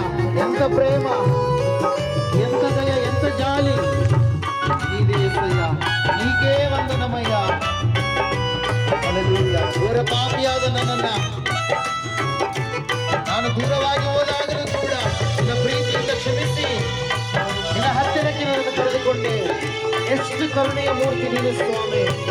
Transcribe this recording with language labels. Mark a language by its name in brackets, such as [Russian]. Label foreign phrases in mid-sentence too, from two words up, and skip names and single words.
[Telugu] ఎంత ప్రేమ, ఎంత దయ, ఎంత జాలి నీదే యేసయ్యా. నీకే వందనమయ్యా. హల్లెలూయా. [Kannada] ఘోರ ಪಾಪಿಯಾದ ನನ್ನನ್ನ ನಾನು ದೂರವಾಗಿ ಹೋದಾಗಲೂ ಕೂಡ ನಿನ್ನ ಪ್ರೀತಿಯಿಂದ ಕ್ಷಮಿಸಿ ನಿನ್ನ ಹತ್ತಿರಕ್ಕೆ ನನ್ನನ್ನು ಕರೆದುಕೊಂಡೆ. ಎಷ್ಟು ಕರುಣೆಯ ಮೂರ್ತಿ ನೀನು ಸ್ವಾಮಿ.